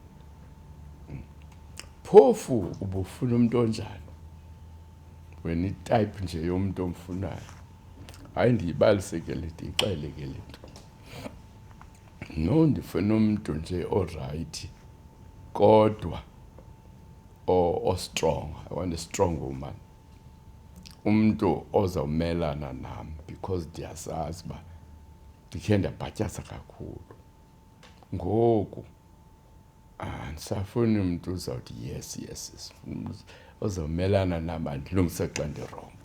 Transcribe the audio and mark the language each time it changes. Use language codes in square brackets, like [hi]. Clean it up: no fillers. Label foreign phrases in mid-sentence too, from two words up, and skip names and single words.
[xh] Phofu ubufuna umntu onjani wena, itayipi nje yomntu omfunayo? Hayi ndiyibalise ke le, ndiyixele ke le nto. No, ndifuna umntu nje orayithi kodwa o-strong. [en] I want a strong woman. [xh] Umntu ozawumelana nam [en] because [xh] ndiyazazi uba ndikhe ndabhatyaza kakhulu. Ngoku andisafuni umntu uzawuthi yes, ozomelana nama ndilungise xa ndirongo.